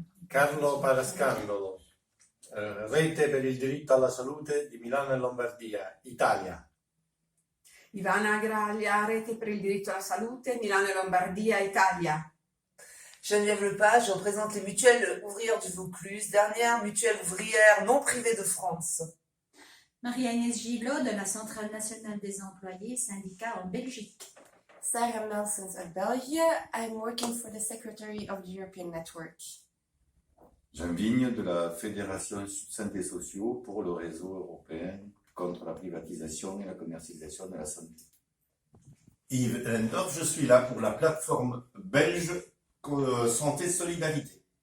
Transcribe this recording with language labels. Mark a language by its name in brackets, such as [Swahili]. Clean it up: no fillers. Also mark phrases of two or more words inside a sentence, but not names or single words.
[Italian] Carlo Parascandolo, Rete per il diritto alla salute di Milano e Lombardia, Italia. Ivana Agraglia, Rete per il diritto alla salute, Milano e Lombardia, Italia. [French] Geneviève Lepage représente les mutuelles ouvrières du Vaucluse, dernière mutuelle ouvrière non privée de France. Marie-Agnès Gillot de la Centrale nationale des employés syndicats en Belgique. [English] Sarah Melsons of Belgium. I'm working for the Secretary of the European Network. [French] Jean Vigne de la Fédération Santé Sociaux pour le réseau européen contre la privatisation et la commercialisation de la santé. Yves Ellendorf, je suis là pour la plateforme belge Santé Solidarité.